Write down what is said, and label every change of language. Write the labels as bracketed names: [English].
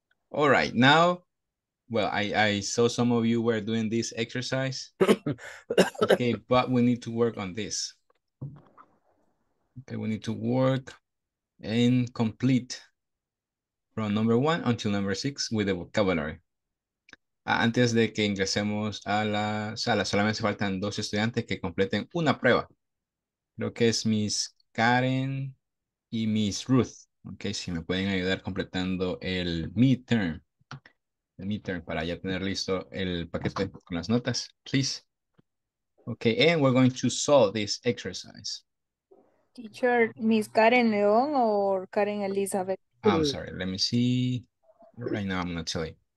[English] All right, now, well, I saw some of you were doing this exercise. Okay, but we need to work on this. Okay, we need to work and complete from number 1 until number 6 with the vocabulary. [Spanish] Antes de que ingresemos a la sala, solamente faltan 2 estudiantes que completen una prueba. Creo que es Miss Karen y Miss Ruth. Ok, si me pueden ayudar completando el midterm. El midterm para ya tener listo el paquete con las notas, [English] please. Okay, and we're going to solve this exercise. Teacher, Miss Karen León or Karen Elizabeth? I'm sorry, let me see. Right now, I'm going to tell you.